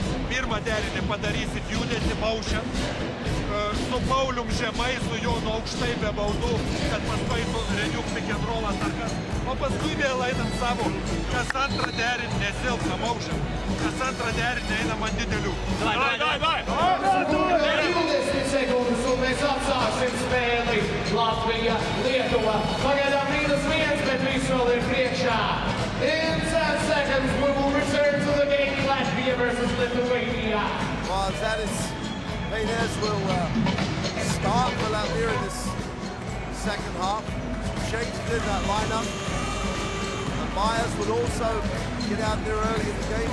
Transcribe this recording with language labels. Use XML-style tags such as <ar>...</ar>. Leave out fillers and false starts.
<lt>Pirmą derinį padarysit judesį maušiant, su Paulium žemai, su Jonu aukštai be baudų, kad paskui reniuk</lt> <en>pick and roll</en> <lt>atakas, o paskui vėl einam savo, kas antrą derinį nesilpna maušiant, kas antrą derinį einam ant didelių. Dai!</lt> <lv>20 sekundes un mēs atsāksim spēli. Latvija, Lietuva, pagaidām -1, bet viss vēl ir priekšā.</lv> <en>In 10 seconds, we will return to the game. Latvia versus Lithuania. Well, Zanis Painez will start for Latvia in this second half. Changes in that lineup. And Myers would also get out there early in the game.</en>